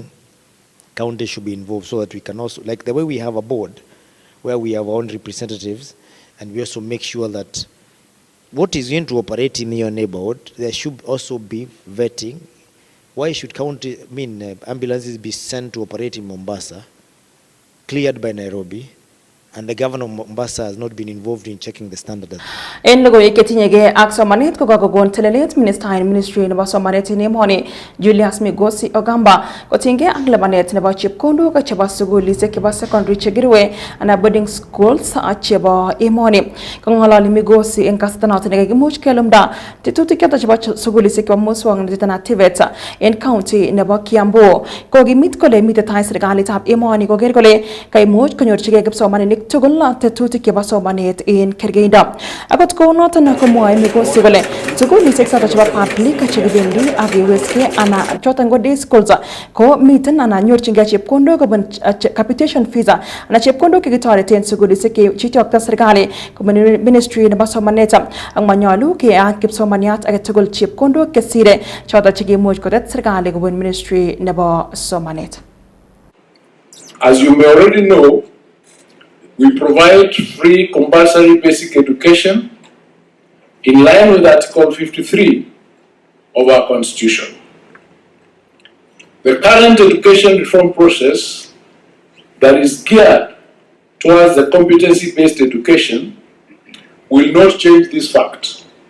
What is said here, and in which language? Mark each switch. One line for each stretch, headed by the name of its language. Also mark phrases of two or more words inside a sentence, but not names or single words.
English: County should be involved so that we can also, like the way we have a board where we have our own representatives, and we also make sure that what is going to operate in your neighborhood, there should also be vetting. Why should ambulances be sent to operate in Mombasa, cleared by Nairobi, and the governor of Mombasa has not been involved in checking the standard?
Kalenjin: En Logoiywekab Aksomanet ko gagogon telelet
English: Minister in Ministry
Kalenjin: nebo Somanet Nemhoni Julius Migosi Ogamba kotinge ak labanet nebo chepkondok chebo sugulisiek chebo secondary chegirwe ana
English: boarding schools
Kalenjin: chebo emoni. Kongololi Migosi en kastanot nekimuch kelumda tetutik choto chebo sugulisiek chebo muswoknotet na TVET en county nebo Kiambu. Kokimit kole mite tai serikalitab emoni koker kole kaimuch konyorchigei kipsomaninik tugul tetutik chebo somanet en kergeindo. Akot kounoton komwoe Migosi kole sugulisiek choto chebo public chekibendi ak keweske ana choton ko
English: day schools
Kalenjin: ko miten ana nyorchingei chepkondok kobun
English: capitation fees
Kalenjin: ana chepkondok chekitoreten sugulisiek chechokto serikali kobun ministry nebo somanet ak manyolu keat kipsomaniat age tugul chepkondok kesire choto chekimuch kotet serikali kobun ministry nebo somanet.
English: As you may already know, we provide free compulsory basic education in line with Article 53 of our Constitution. The current education reform process that is geared towards the competency-based education will not change this fact.